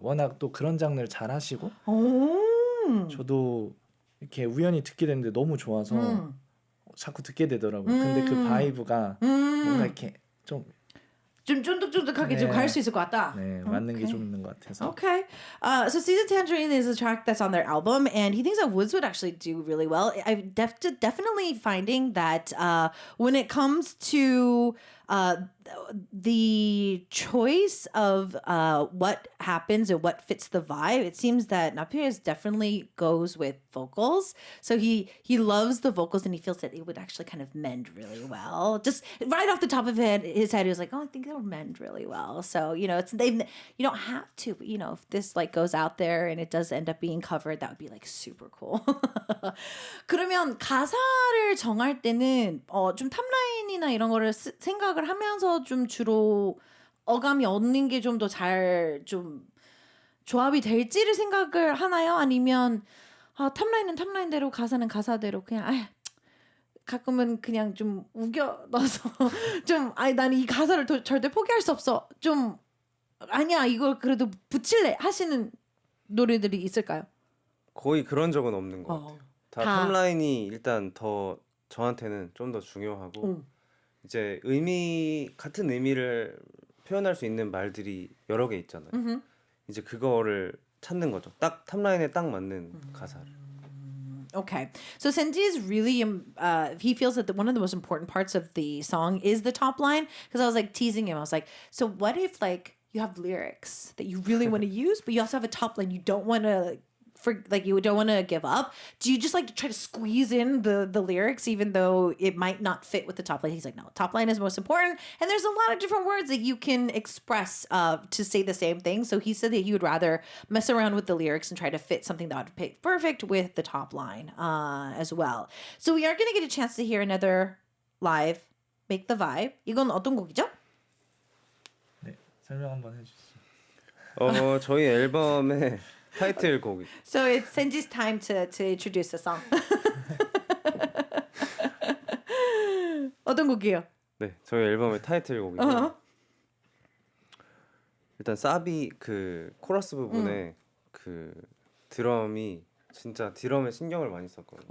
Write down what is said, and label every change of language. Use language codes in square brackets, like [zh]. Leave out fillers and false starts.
[ko] 워낙 또 그런 장르를 잘 하시고 오. 저도 이렇게 우연히 듣게 됐는데 너무 좋아서 자꾸 듣게 되더라고요. 근데 그 바이브가 뭔가 이렇게 좀 좀 쫀득쫀득하게 좀 네. 갈 수 있을 것 같다. 네, 맞는 게 좀 있는 것 같아서. [en] Okay. So Season Tangerine is a track that's on their album, and he thinks that Woods would actually do really well. I'm definitely finding that when it comes to the choice of what happens and what fits the vibe, it seems that Napier definitely goes with vocals. So he loves the vocals, and he feels that it would actually kind of mend really well. Just right off the top of his head, he was like, "Oh, I think it'll mend really well." So you know, you don't have to, but you know, if this like goes out there and it does end up being covered, that would be like super cool. [ko] 그러면 가사를 정할 때는 좀 탑라인이나 이런 거를 생각을 하면서 좀 주로 어감이 얻는 게 좀 더 잘 좀 조합이 될지를 생각을 하나요? 아니면 탑라인은 탑라인대로 가사는 가사대로 그냥 가끔은 그냥 좀 우겨 넣어서 좀 나는 이 가사를 절대 포기할 수 없어. 좀 아니야 이걸 그래도 붙일래 하시는 노래들이 있을까요? 거의 그런 적은 없는 것 같아요. 다 다. 탑라인이 일단 더 저한테는 좀 더 중요하고 이제 같은 의미를 표현할 수 있는 말들이 여러 개 있잖아요. 이제 그거를 찾는 거죠. 딱 탑라인에 딱 맞는 가사를. [en] Okay. So Senji is really, he feels that one of the most important parts of the song is the top line. Because I was like teasing him. I was like, so what if like you have lyrics that you really want to use, but you also have a top line you don't want to, you don't want to give up? Do you just like try to squeeze in the lyrics even though it might not fit with the top line? He's like, no, top line is most important. And there's a lot of different words that you can express to say the same thing. So he said that he would rather mess around with the lyrics and try to fit something that would fit perfect with the top line as well. So we are going to get a chance to hear another live Make the Vibe. [ko] 이건 어떤 곡이죠? 네, 설명 한번 해주시죠. 저희 앨범의 타이틀곡이. [en] So it's Senji's time to introduce the song. [ko] 어떤 곡이에요? 네, 저희 앨범의 타이틀곡이고. 일단 사비 그 코러스 부분에 그 드럼이 진짜 드럼에 신경을 많이 썼거든요.